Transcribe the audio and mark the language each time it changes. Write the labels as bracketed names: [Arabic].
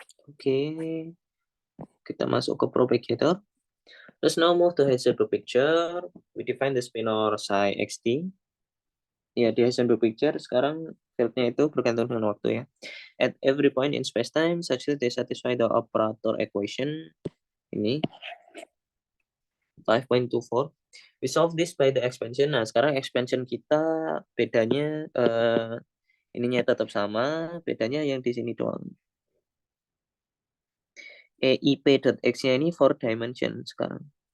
[Indonesian] Oke, kita masuk ke propagator. [English] Let's now move to Heisenberg picture. We define the spinor psi xt. [Indonesian] Ya, di Heisenberg picture sekarang fieldnya itu bergantung dengan waktu ya. [English] At every point in space-time such that they satisfy the operator equation. [Indonesian] Ini [English] 5.24. We solve this by the expansion. [Indonesian] Nah, sekarang expansion kita bedanya ininya tetap sama, bedanya yang di sini doang. EIP.x-nya ini 4 dimension sekarang.